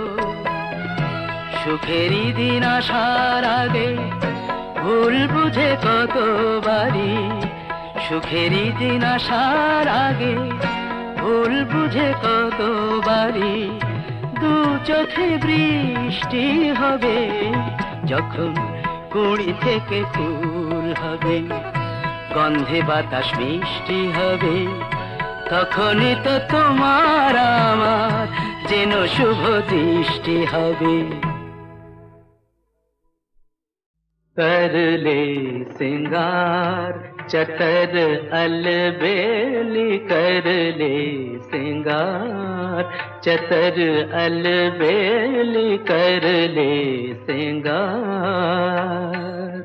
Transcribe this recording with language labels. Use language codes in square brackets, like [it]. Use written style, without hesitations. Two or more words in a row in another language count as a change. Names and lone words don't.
[bn] সুখেরই দিন আসার আগে ভুল বুঝে কতবারই, সুখেরই দিন আসার আগে ভুল বুঝে কতবারই দু চোখে বৃষ্টি হবে। যখন কুড়ি থেকে ফুল হবে গন্ধে বাতাস মিষ্টি হবে, তখনই তো তোমার আমার যেন শুভ দৃষ্টি হবে। [bho] कर ले सिंगार चतर अलबेली, कर ले सिंगार चतर अलबेली, कर ले सिंगार।